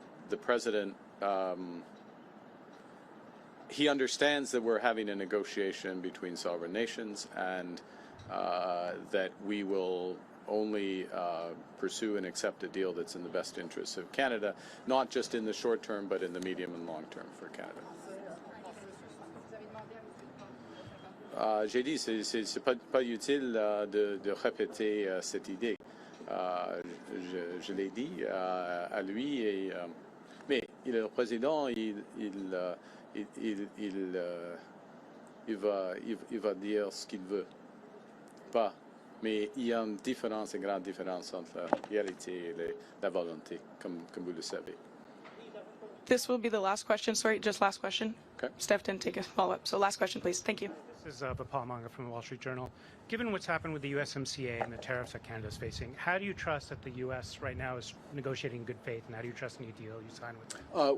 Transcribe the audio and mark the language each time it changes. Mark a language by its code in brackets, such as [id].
[en] The president, he understands that we're having a negotiation between sovereign nations and that we will only pursue and accept a deal that's in the best interests of Canada, not just in the short term, but in the medium and long term for Canada. [fr] J'ai dit, c'est pas utile de répéter cette idée. Je l'ai dit à lui, mais le président, il va dire ce qu'il veut. Pas, mais il y a une différence, une grande différence entre la réalité et la volonté, comme vous le savez. [en] This will be the last question. Sorry, just last question. Okay. Steph didn't take a follow-up. So last question, please. Thank you. This is Paul Manga from the Wall Street Journal. Given what's happened with the USMCA and the tariffs that Canada is facing, how do you trust that the U.S. right now is negotiating in good faith, and how do you trust any deal you sign with them?